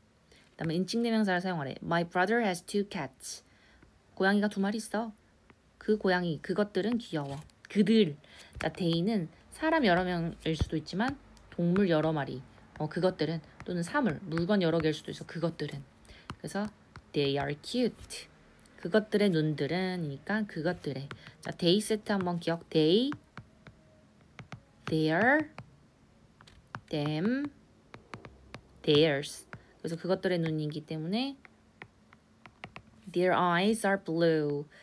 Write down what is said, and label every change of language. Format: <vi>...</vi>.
<ko>그 다음에 인칭대명사를 사용하래.</ko> <en>My brother has two cats.</en> <ko>고양이가 2마리 있어. 그 고양이, 그것들은 귀여워. 그들. 자, they는 사람 여러 명일 수도 있지만 동물 여러 마리. 그것들은 또는 사물, 물건 여러 개일 수도 있어. 그것들은.</ko> <en>그래서 they are cute.</en> <ko>그것들의 눈들은이니까 그것들의. 자, they 세트 한번 기억.</ko> <en>they, their, them, theirs.</en> <ko>그래서 그것들의 눈이기 때문에</ko> <en>their eyes are blue.</en>